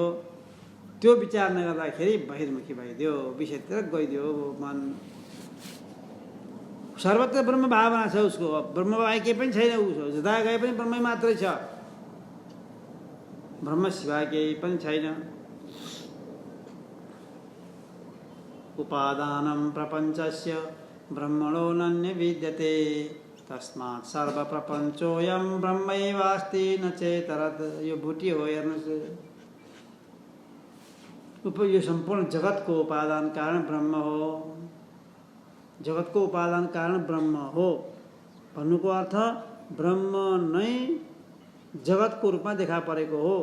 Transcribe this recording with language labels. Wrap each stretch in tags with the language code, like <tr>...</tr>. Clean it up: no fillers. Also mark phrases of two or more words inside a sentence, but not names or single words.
<ne>त्यो विचार नगर्दाखेरि बहिर्मुखी भइदियो, विषयतिर गइदियो मन। सर्वत्र ब्रह्म भावना छ उसको, ब्रह्म बाहेक केही पनि छैन। उसो जता गए पनि ब्रह्मै मात्रै छ, ब्रह्म सिवाय केही पनि छैन।</ne> <sa>उपादानं प्रपञ्चस्य ब्रह्मणो नन्य विद्यते तस्मात् सर्वप्रपञ्चोऽयं ब्रह्मैवास्ति न चेतरत्।</sa> <ne>यो बुटी हो, हेर्नुहोस्। यो सम्पूर्ण जगतको उपादान कारण ब्रह्म हो। जगतको उपादान कारण ब्रह्म हो भन्नुको अर्थ ब्रह्म नै जगतको रूपमा देखा परेको हो।</ne>